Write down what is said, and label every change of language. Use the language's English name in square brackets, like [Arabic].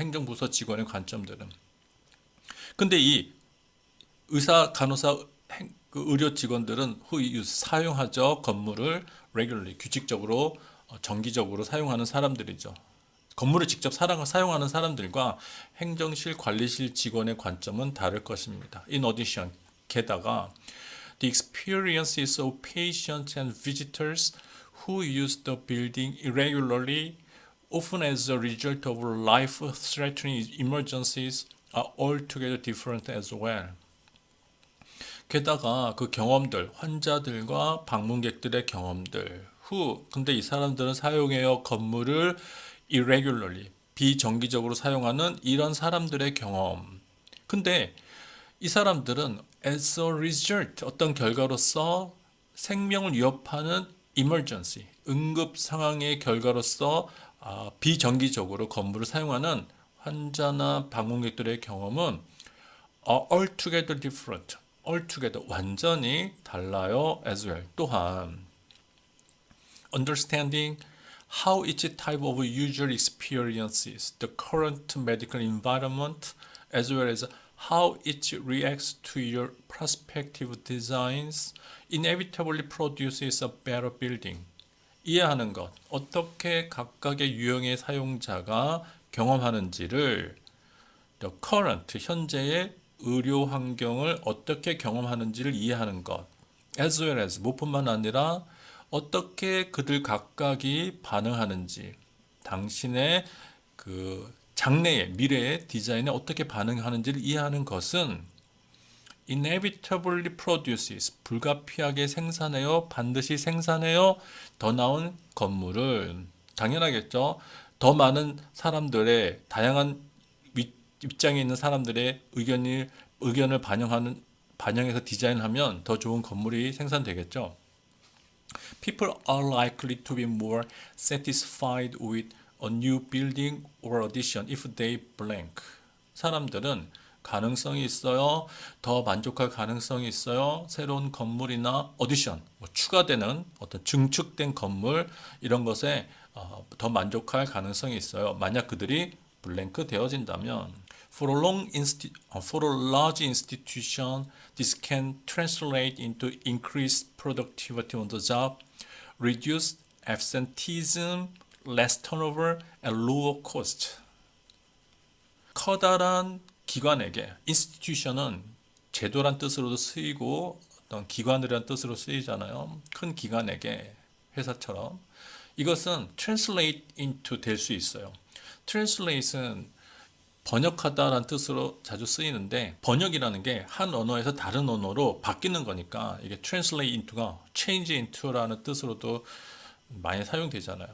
[Korean] 행정부서 직원의 관점들은. 근데 이 의사, 간호사, 의료 직원들은 사용하죠. 건물을 regularly, 규칙적으로, 정기적으로 사용하는 사람들이죠. 건물을 직접 사용하는 사람들과 행정실, 관리실 직원의 관점은 다를 것입니다. [English] In addition, [Korean] 게다가 [English] the experiences of patients and visitors who use the building irregularly, often as a result of life-threatening emergencies, are altogether different as well. [Korean] 게다가 그 경험들, 환자들과 방문객들의 경험들, 근데 이 사람들은 사용해요 건물을 irregularly, 비정기적으로 사용하는 이런 사람들의 경험. 근데 이 사람들은 as a result, 어떤 결과로서 생명을 위협하는 emergency, 응급 상황의 결과로서 비정기적으로 건물을 사용하는 환자나 방문객들의 경험은 [English] altogether different, [Korean] altogether 완전히 달라요 as well. 또한 understanding [English] how each type of user experiences the current medical environment as well as how each reacts to your prospective designs inevitably produces a better building. [Korean] 이해하는 것, 어떻게 각각의 유형의 사용자가 경험하는지를 the current, 현재의 의료 환경을 어떻게 경험하는지를 이해하는 것, as well as, 무뿐만 아니라 어떻게 그들 각각이 반응하는지, 당신의 그 장래의 미래의 디자인에 어떻게 반응하는지를 이해하는 것은 [English] inevitably produces, [Korean] 불가피하게 생산해요, 반드시 생산해요, 더 나은 건물을. 당연하겠죠. 더 많은 사람들의 다양한 입장에 있는 사람들의 의견을 반영해서 디자인하면 더 좋은 건물이 생산되겠죠. [English] People are likely to be more satisfied with a new building or addition if they blank. [Korean] 사람들은 가능성이 있어요. 더 만족할 가능성이 있어요. 새로운 건물이나 어디션, 추가되는 어떤 증축된 건물 이런 것에 더 만족할 가능성이 있어요. 만약 그들이 블랭크 되어진다면 [English] for a large institution, this can translate into increased productivity on the job, reduced absenteeism, less turnover, and lower cost. [Korean] 커다란 기관에게, institution은 제도란 뜻으로도 쓰이고 어떤 기관이라는 뜻으로 쓰이잖아요. 큰 기관에게, 회사처럼. 이것은 translate into 될 수 있어요. translate은 번역하다라는 뜻으로 자주 쓰이는데 번역이라는 게 한 언어에서 다른 언어로 바뀌는 거니까 이게 translate into가 change into라는 뜻으로도 많이 사용되잖아요.